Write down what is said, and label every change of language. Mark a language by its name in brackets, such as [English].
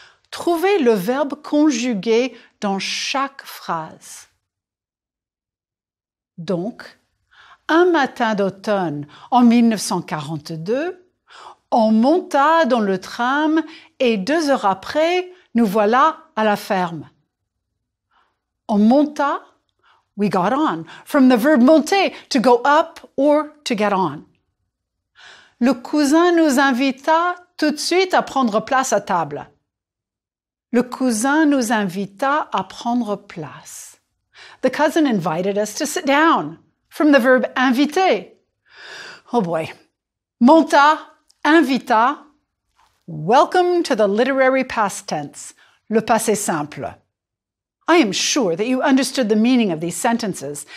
[French] Trouvez le verbe conjugué dans chaque phrase. Donc, un matin d'automne en 1942, on monta dans le tram et 2 heures après, nous voilà à la ferme. On monta, [English] we got on, from the verb monter, to go up or to get on. [French] Le cousin nous invita tout de suite à prendre place à table. Le cousin nous invita à prendre place. [English] The cousin invited us to sit down, from the verb inviter. Oh boy. [French] Monta, invita. [English] Welcome to the literary past tense, le passé simple. I am sure that you understood the meaning of these sentences.